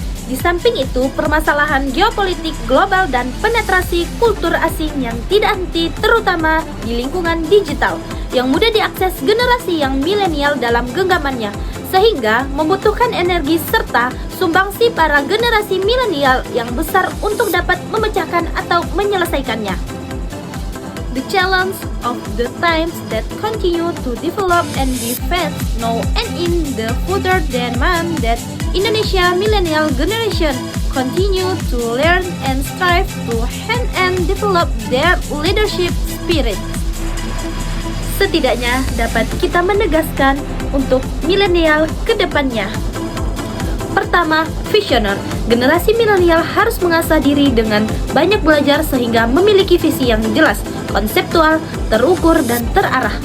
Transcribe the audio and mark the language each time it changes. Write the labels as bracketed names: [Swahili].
[Indonesian] Di samping itu, permasalahan geopolitik global dan penetrasi kultur asing yang tidak henti terutama di lingkungan digital yang mudah diakses generasi yang milenial dalam genggamannya, sehingga membutuhkan energi serta sumbangsi para generasi milenial yang besar untuk dapat memecahkan atau menyelesaikannya. [English] The challenge of the times that continue to develop and be faced now and in the further demand that Indonesia millennial generation continue to learn and strive to hand and develop their leadership spirit. [Indonesian] Setidaknya dapat kita menegaskan untuk milenial ke depannya. Pertama, visioner. Generasi milenial harus mengasah diri dengan banyak belajar sehingga memiliki visi yang jelas, konseptual, terukur, dan terarah.